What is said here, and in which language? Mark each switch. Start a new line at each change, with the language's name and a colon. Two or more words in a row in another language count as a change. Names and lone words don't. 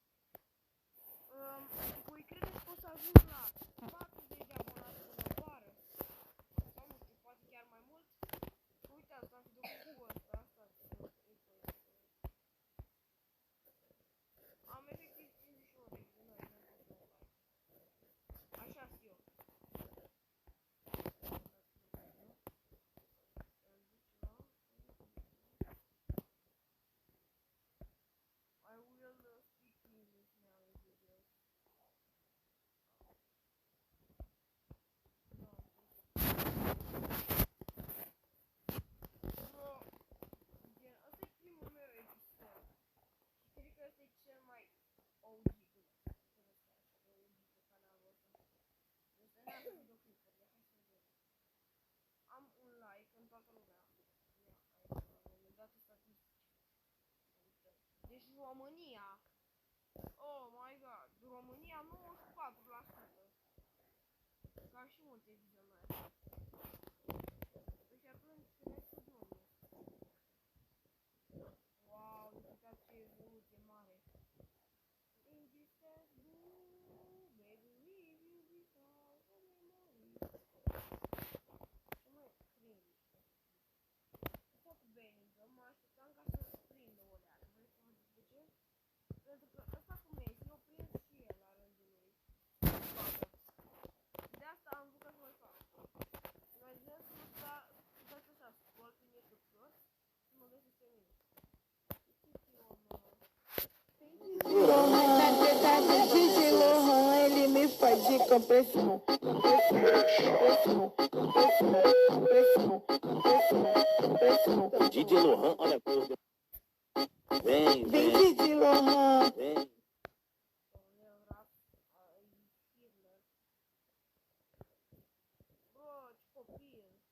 Romanian: Voi credeți că o să ajung la 40 de abonați până vară? Sau nu știu, poate chiar mai mult? Uitați, am videoclipul ăsta, am efectiv 51 de vizionări, n-am fost online. Așa-s eu.
English: I will speak English now in videos.
Romanian: Bro, gen, ăsta e primul meu episod. Și cred că ăsta e cel mai OG, OG pe canalul ăsta. Ăsta n-am videoclipurile, hai să vedem. Am un like în toată lumea. Ia, aici, la un moment dat statistici. Deci România.
English: Oh my god,
Romanian: România 94%. Ca și multe vizionări. Deci atunci restul nu e. Wow, uitați ce evoluție mare.
English: In this sense, boo, baby, leave you without a memory.
Romanian: Ce mai cringe. Asta cu Bellingham, mă așteptam ca să prindă o leacă. Vrei să vă zic de ce? Pentru că ăsta cu Messi o prins și el la rândul lui. De asta am vrut să mai fac. Imaginez să dați așa, scroll prin YouTube Shorts și mă găsiți pe mine.
Portuguese: Gigi Lohan, ele me faz de compressão, compressão, compressão, compressão, compressão, compressão, compressão. DJ Lohan, olha a cor dele. Vem, Vem vem, Gigi Lohan. vem.
Romanian: Bro, ce copil.